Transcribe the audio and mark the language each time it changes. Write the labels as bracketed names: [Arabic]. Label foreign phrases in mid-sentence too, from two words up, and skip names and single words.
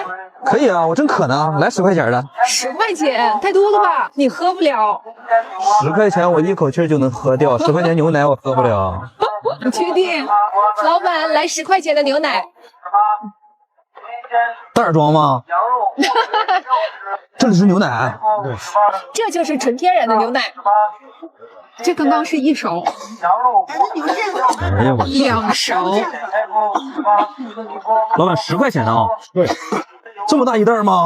[Chinese] 可以啊，我正渴呢，來10塊錢的。 10塊錢太多了吧？你喝不了。 10塊錢我一口氣就能喝掉，10塊錢牛奶我喝不了。你確定？老闆，來10塊錢的牛奶。袋裝嗎？ 這裡是牛奶。對，這就是純天然的牛奶。這剛剛是1勺。哎呀我 2勺。老闆10塊錢啊？对。這麼大一袋嗎？